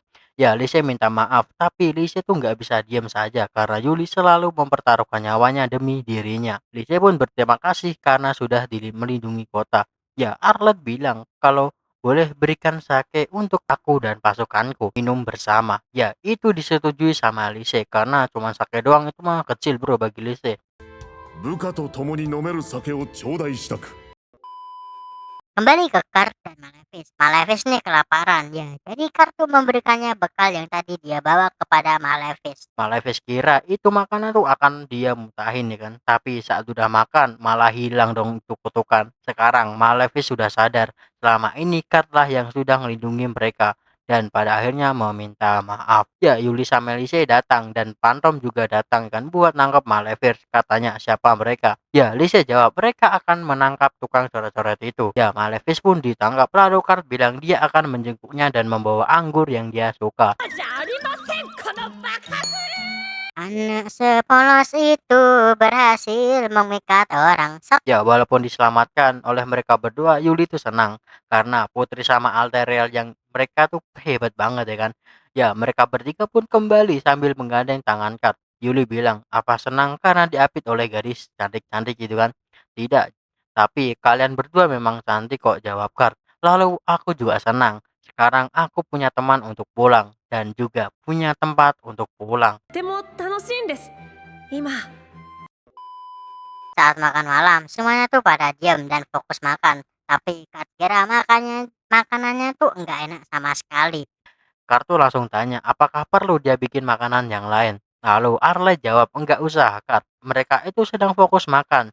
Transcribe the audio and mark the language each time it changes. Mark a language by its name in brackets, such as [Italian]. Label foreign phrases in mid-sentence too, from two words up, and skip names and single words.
[Indonesian] Ya, Lise minta maaf, tapi Lise tuh nggak bisa diam saja karena Yuli selalu mempertaruhkan nyawanya demi dirinya. Lise pun berterima kasih karena sudah melindungi kota. Ya, Arlet bilang kalau boleh berikan sake untuk aku dan pasukanku minum bersama. Ya, itu disetujui sama Lise karena cuma sake doang itu mah kecil bro bagi Lise. [Japanese] 部下と共に飲める酒を頂戴したく [Indonesian] Kembali ke Card dan Malefic. Malefic nih kelaparan ya. Jadi Card tuh memberikannya bekal yang tadi dia bawa kepada Malefic. Malefic kira itu makanan tuh akan dia mutahin ya kan. Tapi saat udah makan malah hilang dong itu kutukan. Sekarang Malefic sudah sadar selama ini Card lah yang sudah melindungi mereka. Dan pada akhirnya meminta maaf. Ya, Yuli sama Lise datang dan Phantom juga datang kan buat nangkap Malefic. Katanya siapa mereka? Ya, Lise jawab mereka akan menangkap tukang coret-coret itu. Ya, Malefic pun ditangkap. Lalu Card bilang dia akan menjenguknya dan membawa anggur yang dia suka. [Japanese] じゃありませんこのバカ [Indonesian] Anak sepolos itu berhasil memikat orang. Sok. Ya, walaupun diselamatkan oleh mereka berdua, Yuli tuh senang karena Putri sama Alteriel yang mereka tuh hebat banget ya kan. Ya, mereka bertiga pun kembali sambil menggandeng tangan Card. Yuli bilang, apa senang karena diapit oleh gadis cantik-cantik gitu kan? Tidak, tapi kalian berdua memang cantik kok, jawab Card. Lalu aku juga senang. Sekarang aku punya teman untuk pulang dan juga punya tempat untuk pulang. [Japanese] とても楽しいんです今 [Indonesian] Saat makan malam, semuanya tuh pada diam dan fokus makan. Tapi Card kira makanannya tuh enggak enak sama sekali. Kartu langsung tanya, apakah perlu dia bikin makanan yang lain? Lalu Arle jawab, enggak usah, Kart. Mereka itu sedang fokus makan.